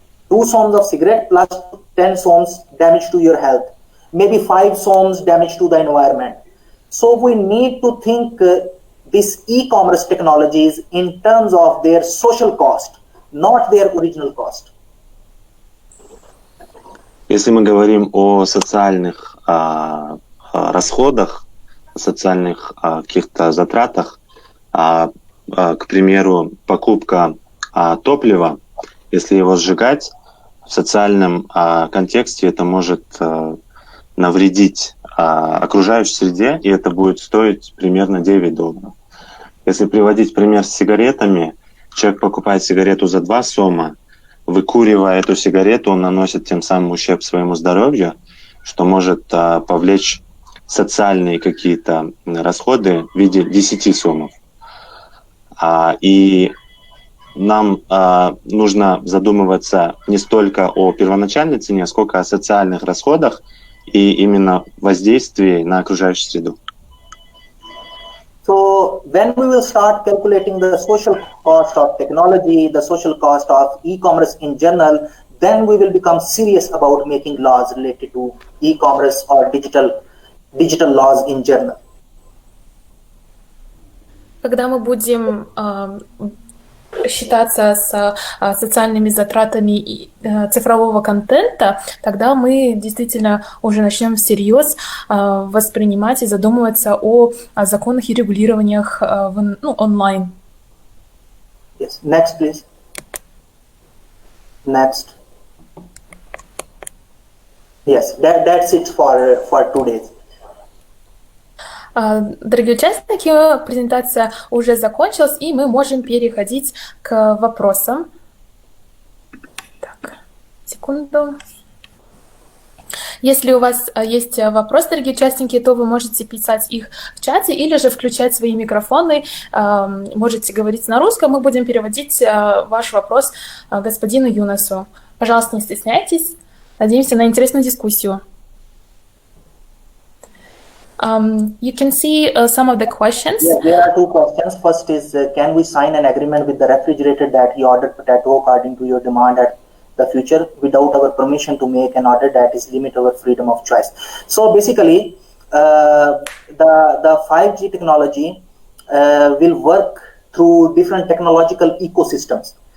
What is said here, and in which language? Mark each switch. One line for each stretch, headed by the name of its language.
English: 2 soms of cigarette plus 10 soms damage to your health. Maybe 5 soms damage to the environment. So we need to think these e-commerce technologies in terms of their social cost, not their original cost.
Russian: Если мы говорим о социальных расходах, социальных каких-то затратах, к примеру, покупка топлива, если его сжигать, в социальном контексте это может навредить окружающей среде, и это будет стоить примерно $9. Если приводить пример с сигаретами, человек покупает сигарету за 2 сома, выкуривая эту сигарету, он наносит тем самым ущерб своему здоровью, что может повлечь социальные какие-то расходы в виде 10 сомов. И нам нужно задумываться не столько о первоначальной цене, сколько о социальных расходах и именно воздействии на окружающую среду.
English: So when we will start calculating the social cost of technology, the social cost of e-commerce in general, then we will become serious about making laws related to e-commerce or digital laws in general.
Russian: Когда мы будем считаться с социальными затратами цифрового контента, тогда мы действительно уже начнем всерьез воспринимать и задумываться о законах и регулированиях онлайн.
English: Yes. Next, please. Next. Yes, that's it for today.
Russian: Дорогие участники, презентация уже закончилась, и мы можем переходить к вопросам. Так, секунду. Если у вас есть вопросы, дорогие участники, то вы можете писать их в чате или же включать свои микрофоны. Можете говорить на русском, мы будем переводить ваш вопрос господину Юнасу. Пожалуйста, не стесняйтесь. Надеемся на интересную дискуссию.
English: You can see some of the questions. Yeah, there are 2 questions. First is, can we sign an agreement with the refrigerator that he ordered potato according to your demand at the future without our permission to make an order that is limit our freedom of choice? So basically, the 5G technology will work through different technological ecosystems.